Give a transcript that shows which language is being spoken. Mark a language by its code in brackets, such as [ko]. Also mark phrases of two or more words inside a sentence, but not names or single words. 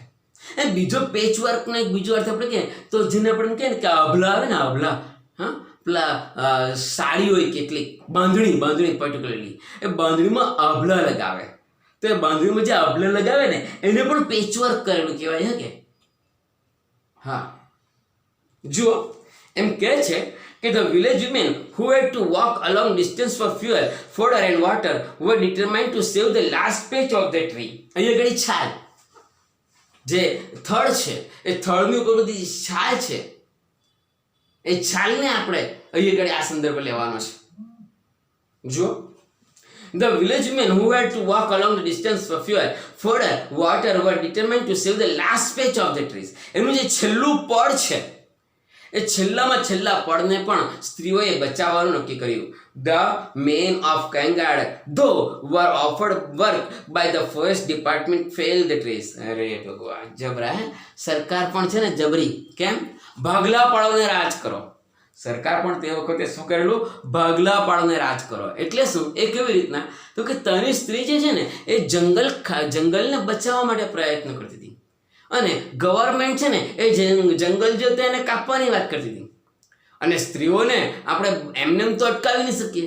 [gu] એ બીજો પેચવર્કનો એક બીજો અર્થ આપણે કહે તો જેને આપણે કહે ને કે અભલા આવે ને, અભલા, હા, પેલા સાડી હોય કેટલીક, બાંધણી પર્ટિક્યુલરલી, એ બાંધણીમાં અભલા લગાવે. તો એ બાંધણીમાં જે અભલા લગાવે ને એને પણ પેચવર્ક કરેલું કહેવાય. કે હા, જુઓ એમ કહે છે કે [en] the village women who had to walk a long distance for fuel, fodder and water were determined to save the last patch of the tree. [gu] અહીંયા ઘડી છાલ, જે થડ છે એ થડની ઉપર બધી છાલ છે, એ છાલને આપણે અહીંયા ઘડી આ સંદર્ભ લેવાનો છે. જુઓ, [en] the village women who had to walk along the distance for fuel, fodder, water were determined to save the last patch of the trees. [gu] એનું જે છેલ્લું પડ છે એ છેલ્લામાં છેલ્લા પડને પણ સ્ત્રીઓએ બચાવવાનું નક્કી કર્યું. [en] The men of Kangad, though were offered work by the forest department, failed the trees. [gu] અરે ભગવાન, જબરા હે. સરકાર પણ છે ને જબરી. કેમ? ભાગલા પાડોને રાજ કરો. સરકાર પણ તે વખતે શું કરેલું? ભાગલા પાડોને રાજ કરો. એટલે શું? એ કેવી રીતના? તો કે તની સ્ત્રી જે છે ને એ જંગલને બચાવવા માટે પ્રયત્ન કરતી હતી, અને ગવર્મેન્ટ છે ને એ જંગલ જો એને કાપવાની વાત કરતી હતી, અને સ્ત્રીઓને આપણે એમને તો અટકાવી નહીં શકીએ.